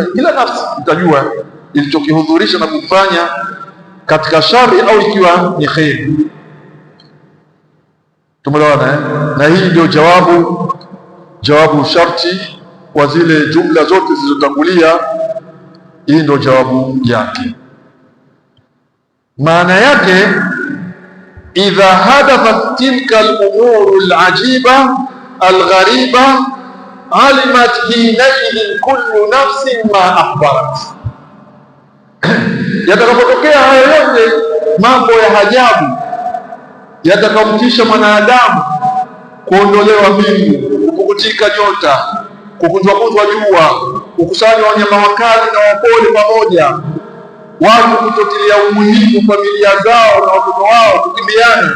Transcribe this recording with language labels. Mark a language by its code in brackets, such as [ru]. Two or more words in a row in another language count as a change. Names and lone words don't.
[sw] Kila nafsi itajua ilichokihudhurisha na kufanya katika shari au ikiwa ni kheri. Tumeelewana na hii ndio jawabu sharti kwa zile jumla zote zilizotangulia. Hii ndio jawabu yake. Maana yake [ar] إذا حدثت تلك الأمور العجيبة الغريبة علمت حينئذ كل نفس ما أخبرت. [sw] Yatakapotokea hayo yote mambo ya ajabu yatakamtisha mwanadamu, kuondolewa mbingu, kupukutika nyota, kukunjwa jua, kukusanywa wanyama wakali na wapole pamoja, watu kutotilia umuhimu familia zao na watoto wao, kukimbiana.